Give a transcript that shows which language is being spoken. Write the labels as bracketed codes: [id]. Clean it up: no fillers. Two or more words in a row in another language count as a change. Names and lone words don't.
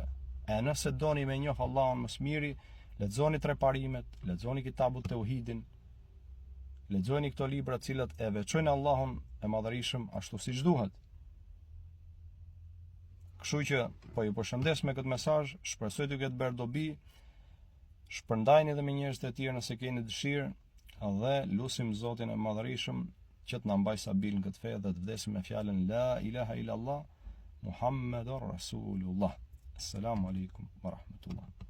[sq] E nëse doni me njoh Allahun më së miri, lexoni 3 parimet, lexoni kitabut Tauhidin, lexoni këto libra të cilat e veçojnë Allahun e madhërisëm ashtu siç duhet. Kështu që po ju përshëndes me këtë mesazh, shpresoj të ketë bërë dobi. Shpërndajni edhe me njerëz të tjerë nëse keni dëshirë, dhe lutim Zotin e madhërisëm që të na mbaj stabil në këtë fe dhe të vdesim me fjalën [ar] لا إله إلا الله محمد رسول الله. السلام عليكم ورحمة الله.